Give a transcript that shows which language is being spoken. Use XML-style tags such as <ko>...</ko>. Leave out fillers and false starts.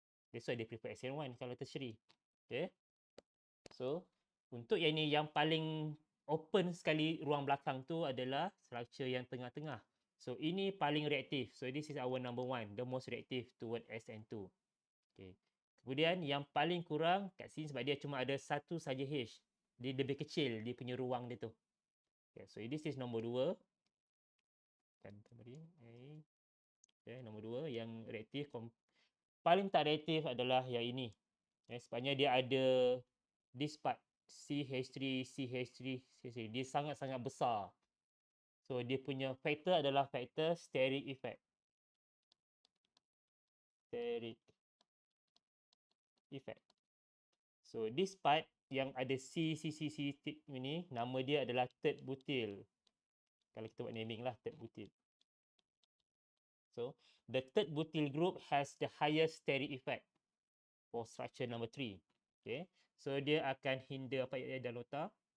<en>That's why</en> <ms>dia prefer SN1 kalau tertiary. Okay. So untuk yang ni, yang paling open sekali ruang belakang tu adalah structure yang tengah-tengah.</ms> <en>So</en> <ms>ini paling reaktif.</ms> <en>So this is our number 1, the most reactive toward SN2.</en> <ms>Okay. Kemudian yang paling kurang kat sini sebab dia cuma ada satu saja H. Dia lebih kecil dia punya ruang dia tu. Okay,</ms> <en>so this is</en> <ms>nombor 2. Kan tadi. Okay, nombor 2 yang reaktif. Paling tak reaktif adalah yang ini. Sebabnya dia ada this part CH3, CH3, CH3. Dia sangat-sangat besar. So dia punya faktor adalah faktor steric effect. Steric effect. So this part yang ada C ni, nama dia adalah third butyl. Kalau kita buat naming lah, third butyl.</ms> <en>So the third butyl group has the highest steric effect for structure number 3. Okay.</en> <ms>So dia akan hinder apa yang ada dalam nota.</ms>